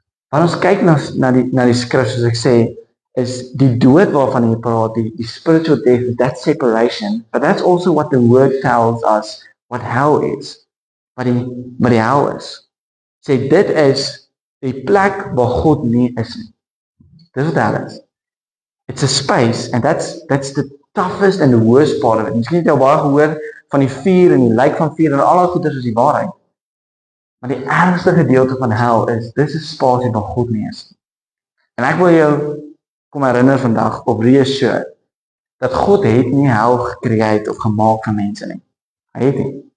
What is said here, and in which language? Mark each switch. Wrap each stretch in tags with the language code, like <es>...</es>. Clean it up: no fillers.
<af>Wanneer ons kyk na die skrif, soos ek sê, is die dood waarvan hy praat, die</af> <en>spiritual death, that separation, but that's also what the word tells us, what hell is,</en> <af>wat die hel is. Sê, dit is die plek waar God nie is nie. Dis wat hel is.</af> <en>It's a space, and that's the toughest and the worst part of it.</en> <af>Miskien het jy al baie gehoor van die vuur en die lijk van vuur en al die goeders is die waarheid. Maar die ergste gedeelte van hel is, dis 'n spasie waar God nie is. En ek wil jou kom herinner vandag, of reassure, dat God het nie hel gecreate of gemaak van mense nie. Hy het nie.</af>